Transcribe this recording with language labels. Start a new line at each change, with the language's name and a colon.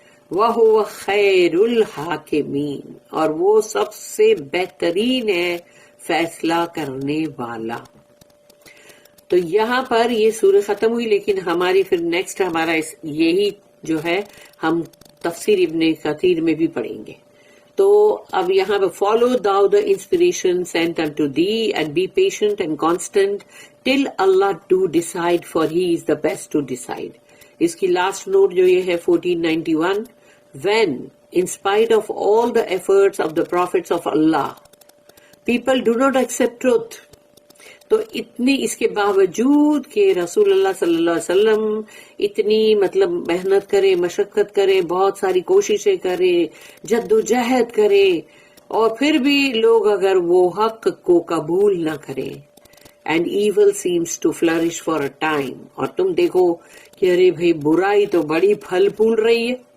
Arabic: وَهُوَ خَيْرُ الْحَاكِمِينَ
Urdu: اور وہ سب سے بہترین ہے فیصلہ کرنے والا. تو یہاں پر یہ سورہ ختم ہوئی, لیکن ہماری پھر نیکسٹ ہمارا یہی جو ہے ہم تفسیر ابن کثیر میں بھی پڑھیں گے. تو اب یہاں پہ
English: Follow thou the inspiration sent unto thee and be patient and constant till Allah do decide for he is the best to decide.
Urdu: اس کی لاسٹ نوٹ جو یہ ہے
English: 1491, when in spite of all the efforts of the prophets of Allah people do not accept truth,
Urdu: تو اتنی اس کے باوجود کہ رسول اللہ صلی اللہ علیہ وسلم اتنی مطلب محنت کرے، مشقت کرے، بہت ساری کوششیں کرے، جد و جہد کرے، اور پھر بھی لوگ اگر وہ حق کو قبول نہ کریں،
English: and evil seems to flourish for a time,
Urdu: اور تم دیکھو کہ ارے بھائی برائی تو بڑی پھل پھول رہی ہے،